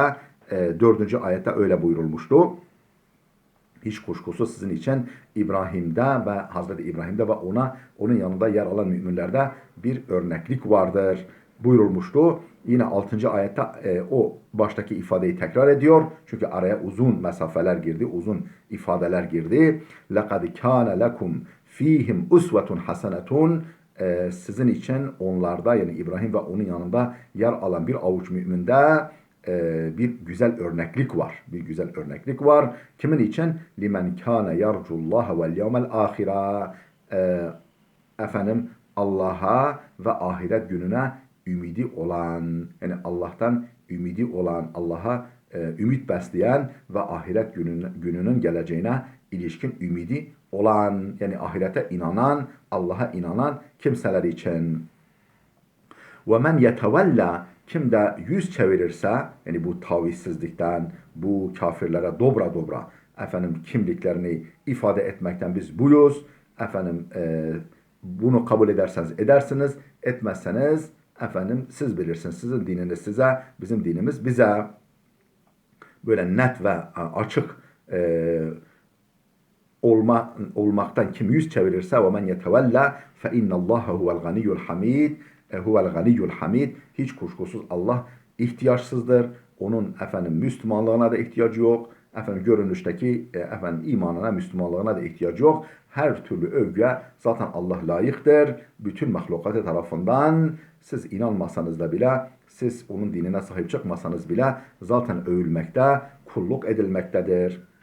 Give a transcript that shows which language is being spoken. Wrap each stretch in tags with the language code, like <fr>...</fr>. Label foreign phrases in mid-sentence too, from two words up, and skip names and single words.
<tr>Dördüncü ayette öyle buyurulmuştu. Hiç kuşkusuz sizin için İbrahim'de ve Hazreti İbrahim'de ve onun yanında yer alan müminlerde bir örneklik vardır buyurulmuştu. Yine 6. ayette o baştaki ifadeyi tekrar ediyor. Çünkü araya uzun mesafeler girdi, uzun ifadeler girdi.</tr> <ar>لَقَدْ كَانَ لَكُمْ ف۪يهِمْ اُسْوَةٌ حَسَنَةٌ</ar> <tr>Sizin için onlarda yani İbrahim ve onun yanında yer alan bir avuç müminde bir güzel örneklik var. Bir güzel örneklik var. Kimin için?</tr> <ar>لمن كان يرجو الله واليوم الآخر.</ar> <tr>Efendim Allah'a ve ahiret gününe ümidi olan, yani Allah'tan ümidi olan, Allah'a ümit besleyen ve ahiret gününün geleceğine ilişkin ümidi olan, yani ahirete inanan, Allah'a inanan kimseler için.</tr> <ar>وَمَنْ يَتَوَلَّا</ar> <tr>Kim de yüz çevirirse, yani bu tavizsizlikten, bu kafirlere dobra dobra efendim kimliklerini ifade etmekten biz buyuz. Efendim bunu kabul ederseniz edersiniz, etmezseniz efendim siz bilirsiniz. Sizin dininiz size, bizim dinimiz bize. Böyle net ve açık olmaktan kim yüz çevirirse</tr> <ar>وَمَنْ يَتَوَلَّا فَاِنَّ اللّٰهَ هُوَ الْغَنِيُّ الْحَمِيدُ هو الغني الحميد.</ar> <tr>Hiç kuşkusuz Allah ihtiyaçsızdır. Onun efendim Müslümanlığına da ihtiyacı yok. Efendim görünüşteki efendim imanına, Müslümanlığına da ihtiyacı yok. Her türlü övgüye zaten Allah layıktır. Bütün mahlukatı tarafından siz inanmasanız da bile, siz onun dinine sahip çıkmasanız bile zaten övülmekte, kulluk edilmektedir.</tr>